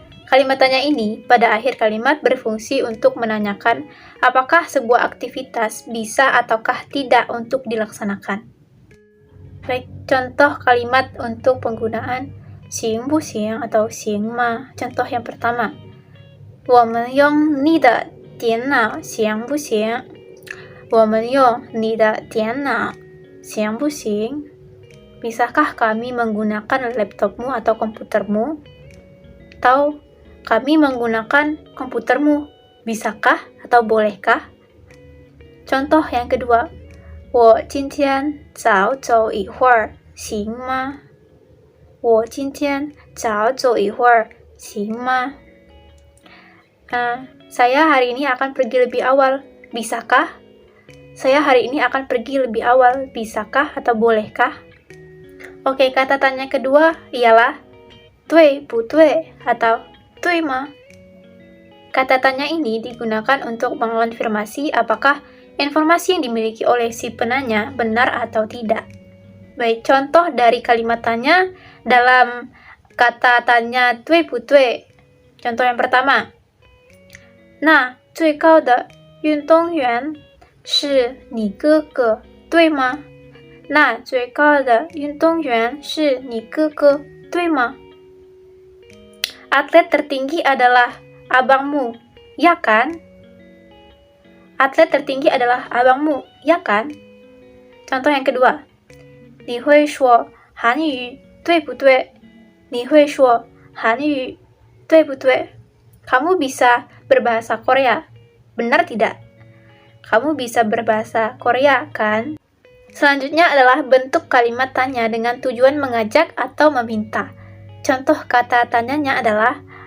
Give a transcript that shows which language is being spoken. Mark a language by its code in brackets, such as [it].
[id] Kalimat tanya ini pada akhir kalimat berfungsi untuk menanyakan apakah sebuah aktivitas bisa ataukah tidak untuk dilaksanakan. Baik, contoh kalimat untuk penggunaan 行不行 atau 行吗? Contoh yang pertama, [zh] 我们用你的电脑行不行？我们用你的电脑行不行？ [id] Bisakah kami menggunakan laptopmu atau komputermu? Atau kami menggunakan komputermu, bisakah atau bolehkah? Contoh yang kedua, [zh] 我今天早走一会儿行吗？我今天早走一会儿行吗？ [id] Saya hari ini akan pergi lebih awal, bisakah? Saya hari ini akan pergi lebih awal, bisakah atau bolehkah? Oke, kata tanya kedua ialah 对不对 atau 对吗? Kata tanya ini digunakan untuk mengonfirmasi apakah informasi yang dimiliki oleh si penanya benar atau tidak. Baik, contoh dari kalimat tanya dalam kata tanya 对不对. Contoh yang pertama, [zh] 那最高的运动员是你哥哥，对吗？那最高的运动员是你哥哥，对吗？ [id] Atlet tertinggi adalah abangmu, ya kan? Atlet tertinggi adalah abangmu, ya kan? Contoh yang kedua, [zh] 你会说韩语，对不对？你会说韩语，对不对？ [id] Kamu bisa berbahasa Korea, benar tidak? Kamu bisa berbahasa Korea, kan? Selanjutnya adalah bentuk kalimat tanya dengan tujuan mengajak atau meminta. Contoh kata tanyanya adalah